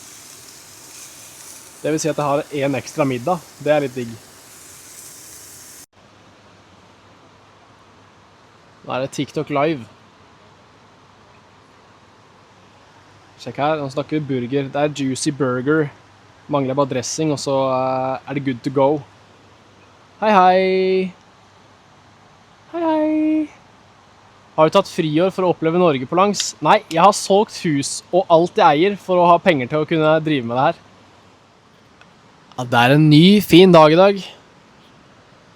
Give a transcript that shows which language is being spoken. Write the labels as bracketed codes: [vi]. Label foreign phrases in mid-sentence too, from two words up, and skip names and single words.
[no] Det vil si at jeg har en ekstra middag, det er litt digg. Nå er det TikTok live. Sjekk her, nå snakker vi burger. Det er [en] juicy burger. [no] Mangler bare dressing, og så er det [en] good to go. [no] Hei, hei. Hei, hei. Har du tatt friår for å oppleve Norge på langs? Nei, jeg har solgt hus og alt jeg eier for å ha penger til å kunne drive med det her. Ja, det er en ny, fin dag i dag.